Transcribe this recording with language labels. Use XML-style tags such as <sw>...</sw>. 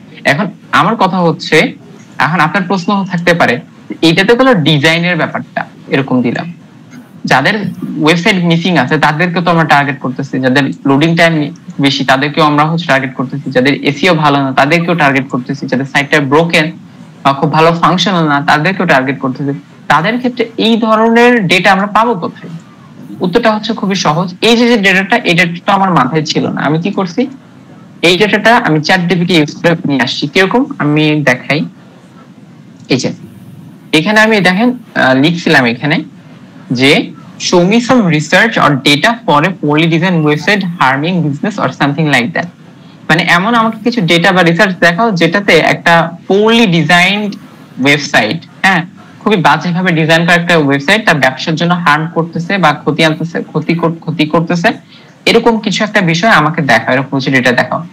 <bn>এখন আমার কথা হচ্ছে, এখন আপনার প্রশ্ন থাকতে পারে, এইটাতে কোনো ডিজাইনের ব্যাপারটা এরকম দিলাম, যাদের ওয়েবসাইট মিসিং আছে তাদেরকে তো আমরা টার্গেট করতেছি, যাদের লোডিং টাইম বেশি তাদেরকেও আমরা টার্গেট করতেছি, যাদের এসইও ভালো না তাদেরকেও টার্গেট করতেছি, যাদের সাইটটা ব্রোকেন বা খুব ভালো ফাংশনাল না তাদেরকেও টার্গেট করতেছি। তাদের ক্ষেত্রে এই ধরনের ডেটা আমরা পাবো কোথায়? উত্তরটা হচ্ছে খুবই সহজ। এই যে ডেটাটা, এই ডেটাটা আমার মাথায় ছিল না, আমি কি করছি, এই ডেটাটা আমি চ্যাটজিপিটি ইউজ করে নিয়ে আসছি। কিরকম আমি দেখাই, এই যে এখানে আমি দেখেন লিখছিলাম এখানে যে</bn> <en>show me some research or data for a poorly designed website harming business or something like that।</en> <bn>মানে এমন আমাকে কিছু ডেটা বা রিসার্চ দেখাও যেটাতে একটা poorly designed ওয়েবসাইট, হ্যাঁ, খুবই বাজেভাবে ডিজাইন করা একটা ওয়েবসাইট তার ব্যবসার জন্য হার্ম করতেছে বা ক্ষতি আনতেছে, ক্ষতি করতেছে, এরকম কিছু একটা বিষয় আমাকে দেখাও, এরকম কিছু ডেটা দেখাও।</bn>